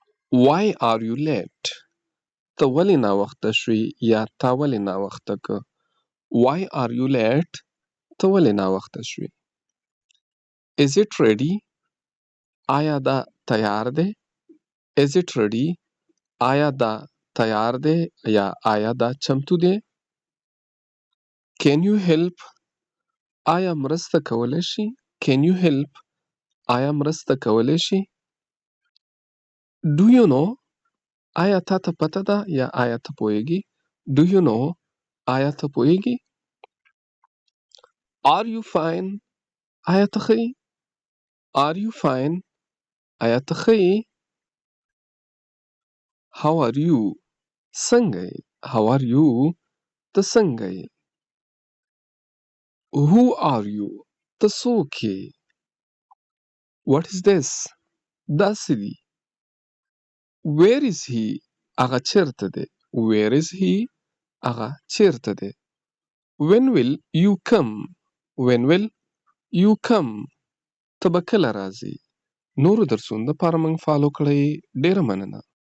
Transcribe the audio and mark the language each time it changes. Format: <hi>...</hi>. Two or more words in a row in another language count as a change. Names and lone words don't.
<en>Why are you late?</en> <ps>ته ولې ناوخته شوې یا تا ولې ناوخته که.</ps> <en>Why are you late?</en> <ps>ته ولې ناوخته شوې.</ps> <en>Is it ready?</en> <ps>آیا دا تیار دی؟</ps> <en>Is it ready?</en> <ps>آیا دا تیار دی یا آیا دا چمتو دی؟</ps> <en>Can you help?</en> <ps>آیا مرسته کولی شي؟</ps> <en>Can you help?</en> <ps>آیا مرسته کولی شي؟</ps> <en>Do you know?</en> <ps>آیا تا ته پته ده یا آیا ته پوهیږي؟</ps> <en>Do you know?</en> <ps>آیا ته پوهیږي؟</ps> <en>Are you fine?</en> <ps>آیا ته ښه یې؟</ps> <en>Are you fine?</en> <ps>آیا ته ښه یې؟</ps> <en>How are you?</en> <ps>څنګه یې؟</ps> <en>How are you?</en> <ps>ته څنګه یې؟</ps> <en>Who are you?</en> <ps>ته څوک یې؟</ps> <en>What is this?</en> <ps>دا څه دي؟</ps> <en>Where is he?</en> <ps>هغه چیرته دی؟</ps> <en>Where is he?</en> <ps>هغه چیرته دی؟</ps> <en>When will you come? When will you come?</en> <ps>ته به کله راځې؟ نورو درسونو دپاره موږ فالو کړئ. ډېره مننه.</ps>